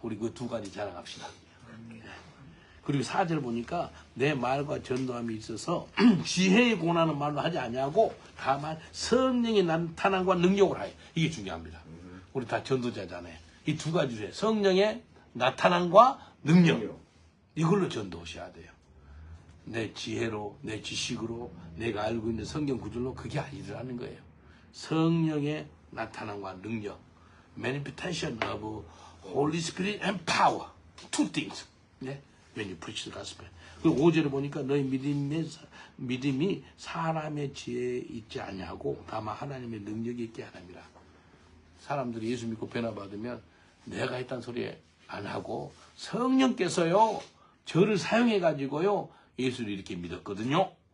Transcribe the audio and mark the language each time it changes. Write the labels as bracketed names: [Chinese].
[Korean] 우리 그 두 가지 자랑합시다. 그리고 4절 보니까 내 말과 전도함이 있어서 지혜의 고난은 말로 하지 아니하고 다만 성령의 나타남과 능력을 하여. 이게 중요합니다. 우리 다 전도자잖아요. 이 두 가지로 해요. 성령의 나타남과 능력. 이걸로 전도하셔야 돼요. 내 지혜로, 내 지식으로, 내가 알고 있는 성경 구절로 그게 아니라는 거예요. 성령의 나타남과 능력. [English] Manifestation of Holy Spirit and power. Two things. 네? When you preach the gospel. [Korean] 그리고 5절에 보니까 너희 믿음이 사람의 지혜에 있지 아니하고 다만 하나님의 능력이 있게 하랍니다. 사람들이 예수 믿고 변화받으면 내가 했다는 소리 안 하고 성령께서요 저를 사용해 가지고요 예수를 이렇게 믿었거든요.